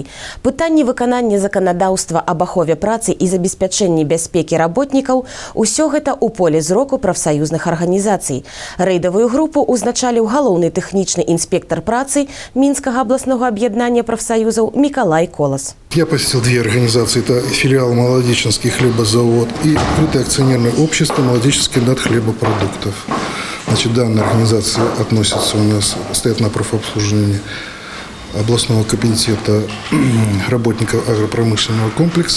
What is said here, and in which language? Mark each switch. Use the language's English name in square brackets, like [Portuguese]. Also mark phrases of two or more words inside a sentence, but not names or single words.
[Belarusian] Пытанні выканання заканадаўства аб ахове працы і забеспячэнні бяспекі работнікаў – усё гэта ў поле зроку прафсаюзных арганізацый. Рэйдавую групу ўзначаліў галоўны тэхнічны інспектар працы Мінскага абласнога аб'яднання прафсаюзаў Мікалай Колас. [Russian] Я посетил две организации. Это филиал Молодеченский хлебозавод и открытое акционерное общество Молодеченский хлебопродуктов. Значит, данные организации относятся у нас, стоят на профобслуживании областного комитета работников агропромышленного комплекса.